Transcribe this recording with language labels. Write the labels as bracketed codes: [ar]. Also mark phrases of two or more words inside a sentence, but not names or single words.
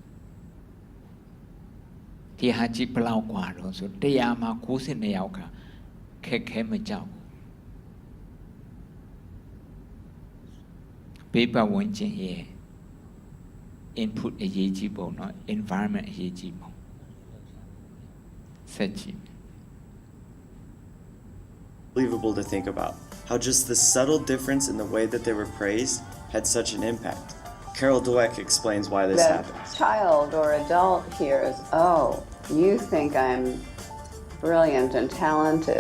[my] ဒီဟာကြည့်ဘလောက်ကွာတော့ဆို100မှာ92ယောက်ကခက်ခဲမကြောက်ဘေးပတ်ဝန်းကျင်ရဲ့ input အရေးကြီးပုံเนาะ environment အရေးကြီးပုံဆက်ကြည့် [en] Unbelievable to think about how just the subtle difference in the way that they were praised had such an impact. Carol Dweck explains why this happens. Child or adult hears, oh, you think I'm brilliant and talented.